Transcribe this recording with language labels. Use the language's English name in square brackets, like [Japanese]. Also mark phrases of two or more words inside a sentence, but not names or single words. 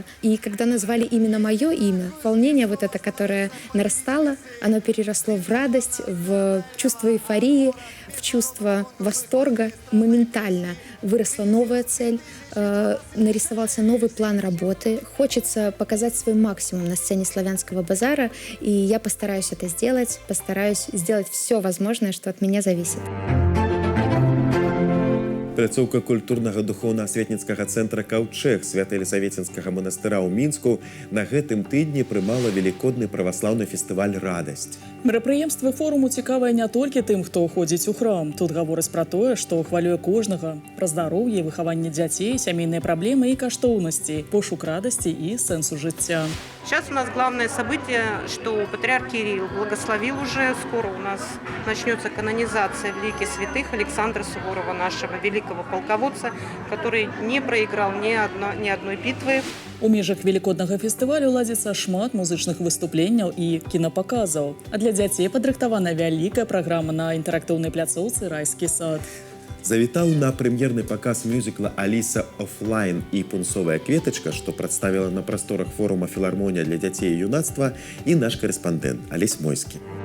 [Russian] И когда назвали именно мое имя, волнение вот это, которое нарастало, оно переросло в радость, в чувство эйфории, в чувство восторга. Моментально выросла новая цель, нарисовался новый план работы. Хочется показать свой максимум на сцене «Славянского базара», и я постараюсь это сделать, постараюсь сделать все возможное, что от меня зависит. [Belarusian] Пляцоўка культурнага духоўна-асветніцкага цэнтра «Каўчэг» Свята-Елісаветінскага манастыра ў Мінску на гэтым тыдні прымала велікодны праваслаўны фестываль «Радасць». Мерапрыемствы форуму цікавыя не толькі тым, хто ходзіць у храм. Тут гавораць пра тое, што хвалюе кожнага. Пра здароўе, выхаванне дзяцей, сямейныя праблемы і каштоўнасці, пошук радасці і сэнсу жыцця. [Russian] Сейчас у нас главное событие, что патриарх Кирилл благословил уже. Скоро у нас начнется канонизация великих святых Александра Суворова, нашего великого полководца, который не проиграл ни одной битвы. [Belarusian] У межах велікоднага фестывалю ладзіцца шмат музычных выступленняў і кінапаказаў. А для дзяцей падрыхтавана вялікая праграма на інтэрактыўнай пляцоўцы «Райскі сад». Завітаў на прэм'ерны паказ мюзікла «Аліса офлайн» і «Пунцовая кветачка», што прадставіла на прасторах форума «Філармонія для дзяцей і юнацтва» і наш карэспандэнт Алесь Мойскі.